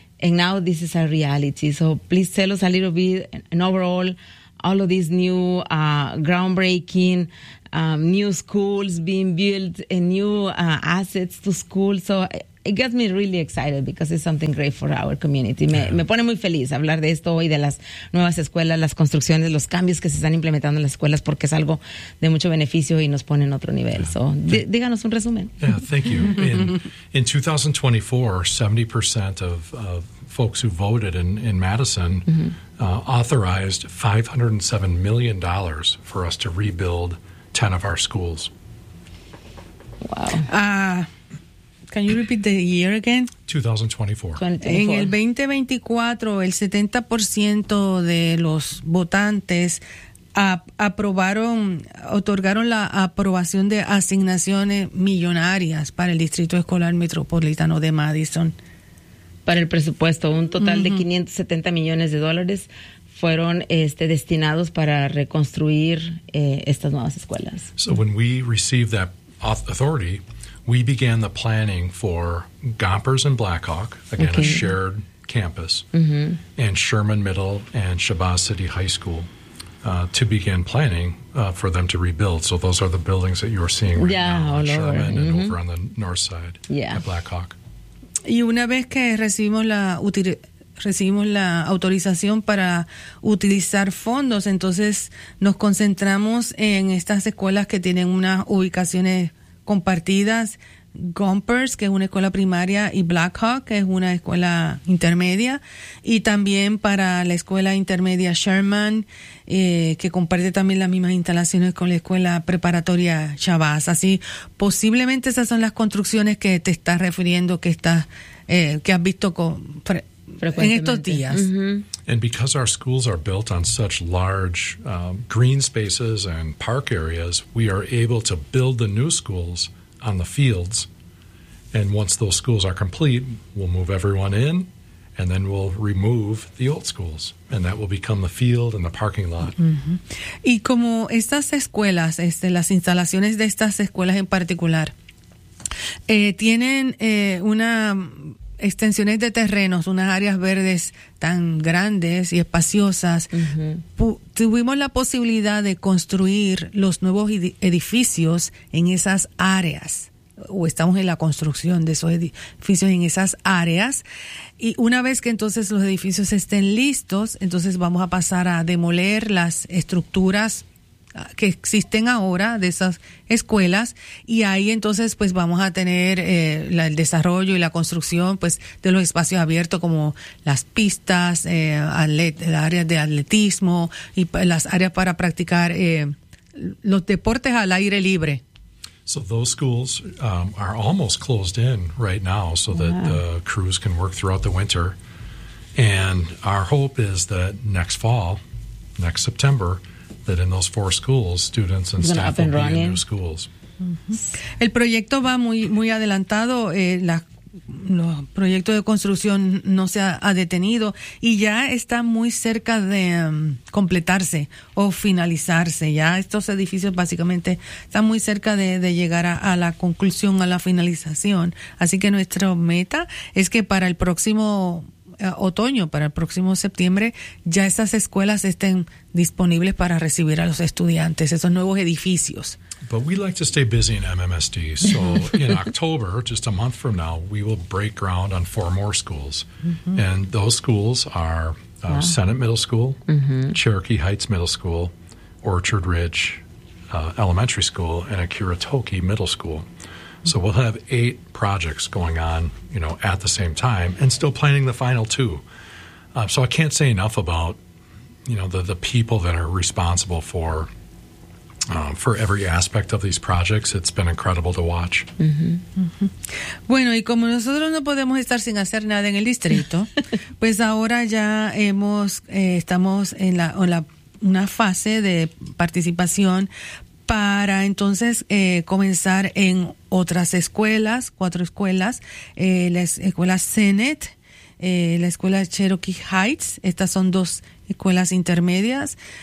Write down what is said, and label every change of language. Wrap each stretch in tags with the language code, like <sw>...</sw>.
<en>and now this is a reality. So please tell us a little bit, and overall, all of these new groundbreaking new schools being built and new assets to school. So it gets me really excited because it's something great for our community.</en> <es>Me pone muy feliz hablar de esto hoy, de las nuevas escuelas, las construcciones, los cambios que se están implementando en las escuelas, porque es algo de mucho beneficio y nos pone en otro nivel.</es> <en>Yeah. So</en> <es>díganos un resumen.</es> <en>Yeah, thank you. In 2024, 70% of folks who voted in Madison authorized $507 million for us to rebuild 10 of our schools. Wow. Can you repeat the year again? 2024.</en> <es>En el 2024, el 70% de los votantes otorgaron la aprobación de asignaciones millonarias para el Distrito Escolar Metropolitano de Madison. Para el presupuesto, un total de $570 millones fueron destinados para reconstruir estas nuevas escuelas.</es> <en>So when we received that authority, we began the planning for Gompers and Blackhawk, again, a shared campus, and Sherman Middle and Shabazz City High School to begin planning for them to rebuild. So those are the buildings that you're seeing right now, on Sherman over. And over on the north side at Blackhawk.</en> <es>Y una vez que recibimos la autorización para utilizar fondos, entonces nos concentramos en estas escuelas que tienen unas ubicaciones compartidas, Gompers, que es una escuela primaria, y Blackhawk, que es una escuela intermedia, y también para la escuela intermedia Sherman, que comparte también las mismas instalaciones con la escuela preparatoria Shabazz. Así, posiblemente esas son las construcciones que te estás refiriendo, que estás, que has visto en estos días.</es> <en>And because our schools are built on such large green spaces and park areas, we are able to build the new schools on the fields. And once those schools are complete, we'll move everyone in, and then we'll remove the old schools. And that will become the field and the parking lot.</en> <es>Mm-hmm. Y como estas escuelas, las instalaciones de estas escuelas en particular, tienen una extensiones de terrenos, unas áreas verdes tan grandes y espaciosas, tuvimos la posibilidad de construir los nuevos edificios en esas áreas, o estamos en la construcción de esos edificios en esas áreas, y una vez que entonces los edificios estén listos, entonces vamos a pasar a demoler las estructuras que existen ahora de esas escuelas, y ahí entonces pues vamos a tener el desarrollo y la construcción pues de los espacios abiertos, como las pistas, las áreas de atletismo y las áreas para practicar los deportes al aire libre.</es> <en>So those schools are almost closed in right now so that the crews can work throughout the winter, and our hope is that next fall, next September, that in those four schools, students and staff will be in new schools.</en> <es>El proyecto va muy, muy adelantado. Los proyectos de construcción no se ha detenido y ya está muy cerca de completarse o finalizarse. Ya estos edificios básicamente están muy cerca de llegar a la conclusión, a la finalización. Así que nuestra meta es que para el próximo otoño, para el próximo septiembre, ya esas escuelas estén disponibles para recibir a los estudiantes, esos nuevos edificios.</es> <en>But we like to stay busy in MMSD, so in October, just a month from now, we will break ground on four more schools. And those schools are Senate Middle School, Cherokee Heights Middle School, Orchard Ridge Elementary School, and Akuratoke Middle School. So we'll have eight projects going on, you know, at the same time, and still planning the final two. So I can't say enough about, you know, the people that are responsible for every aspect of these projects. It's been incredible to watch.</en> <es>Bueno, y como nosotros no podemos estar sin hacer nada en el distrito, pues ahora ya estamos en una fase de participación para entonces comenzar en otras escuelas, cuatro escuelas, la escuela Senate, la escuela Cherokee Heights, estas son dos escuelas intermedias,</es>